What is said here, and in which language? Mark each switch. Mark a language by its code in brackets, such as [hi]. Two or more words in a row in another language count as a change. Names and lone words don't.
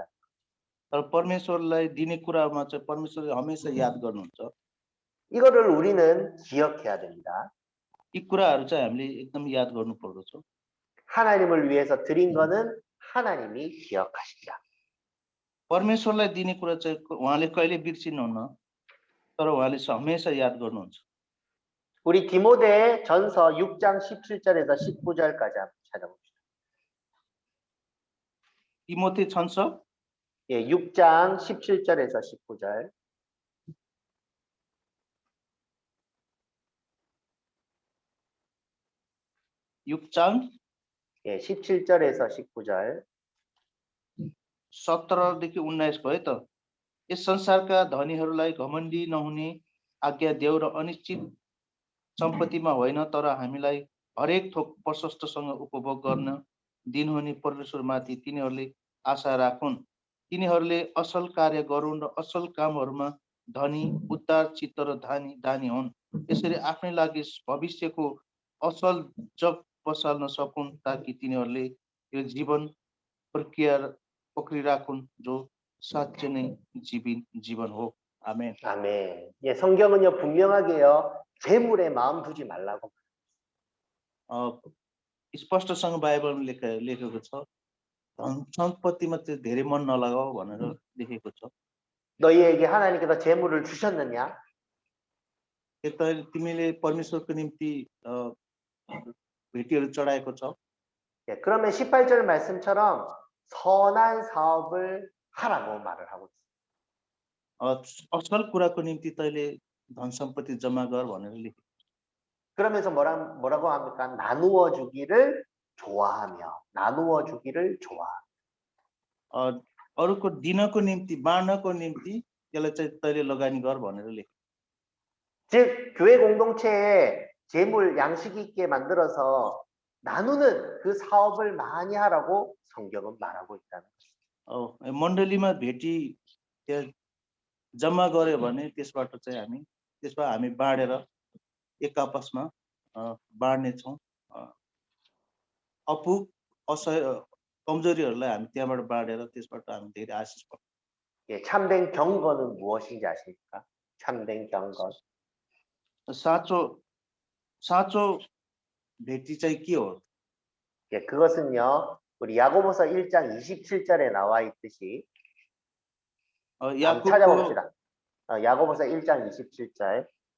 [ne] तर परमेश्वरलाई दिने कुरामा चाहिँ परमेश्वरले हमेशा याद गर्नुहुन्छ [ko] 이거를 우리는 기억해야 됩니다. [ne] यी कुराहरू चाहिँ हामीले एकदम याद गर्नु पर्दछ [ko] 하나님을 위해서 드린 거는 하나님이 기억하신다. [ne] परमेश्वरलाई दिने कुरा चाहिँ उहाँले कहिले बिर्सिनुहुन्न तर उहाँले हमेशा याद गर्नुहुन्छ [ko] 우리 디모데 전서 6장 17절에서 19절까지 한번 찾아봅시다. [ne] तिमोथी छन्छ [ko] 예, 6장 17절에서 19절. युगचाङ 예, 17절에서 19절. [ne] 17 देखि 19 भयो त यस संसारका धनीहरूलाई घमण्डी नहुने आज्ञा देऊ र अनिश्चित सम्पत्तिमा होइन तर हामीलाई हरेक थोक प्रशस्तसँग उपभोग गर्न दिनुहुने परमेश्वरमाथि तिनीहरूले आशा राखुन् तिनीहरूले असल कार्य गरून् र असल कामहरूमा धनी उद्धार चित्त र दानी हुन् यसरी आफ्नै लागि भविष्यको असल जग बसाल्न सकुन् ताकि तिनीहरूले यो जीवन प्रक्रिया पक्रिराखुन् जो साँच्चै नै जीवन हो आमेन [ko] 아멘. 예, 성경은요 분명하게요 재물에 마음 두지 말라고. [ne] स्पष्टसँग बाइबलमा लेखेको छ धन सम्पत्तिमा चाहिँ धेरै मन नलगाऊ भनेर लेखेको छ [ko] 너희에게 하나님께서 재물을 주셨느냐? [ne] तिमीले परमेश्वरको निम्ति भेटीहरू चढाएको छ [ko] 예, 그러면 18절 말씀처럼 선한 사업을 하라고 말을 하고 있어요. [ne] असल कुराको निम्ति तैँले धन सम्पत्ति जम्मा गर भनेर लेखेको [ko] 그러면서 뭐라고 합니까? 나누어 주기를 좋아하며 나누어 주기를 좋아하며. [ne] अरूको दिनको निम्ति बाँड्नको निम्ति त्यसलाई चाहिँ तैँले लगानी गर भनेर लेखेको [ko] 즉 교회 공동체에 재물 양식 있게 만들어서 나누는 그 사업을 많이 하라고 성경은 말하고 있다는 거죠. [ne] मण्डलीमा भेटी जम्मा गर्यो भने त्यसबाट चाहिँ हामी बाँडेर एक आपसमा बाँड्ने छौँ अपुग कमजोरीहरूलाई हामी त्यहाँबाट बाँडेर त्यसबाट हामी धेरै आशिष पाउँछौँ। [ko] 예, 참된 경건은 무엇인지 아십니까? 참된 경건. [ne] साँचो भेटी चाहिँ के हो? [ko] 예, 그것은요. 우리 야고보서 1장 27절에 나와 있듯이 한번 찾아봅시다. 야고보서 1장 27절.